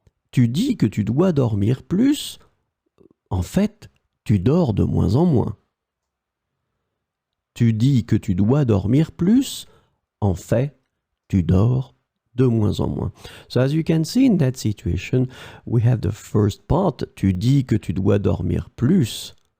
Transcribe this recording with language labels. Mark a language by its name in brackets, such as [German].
[French] Tu dis que tu dois dormir plus. En fait, tu dors de moins en moins. Tu dis que tu dois dormir plus. En fait, tu dors de moins en moins. [English] So as you can see in that situation, we have the first part. [French] Tu dis que tu dois dormir plus.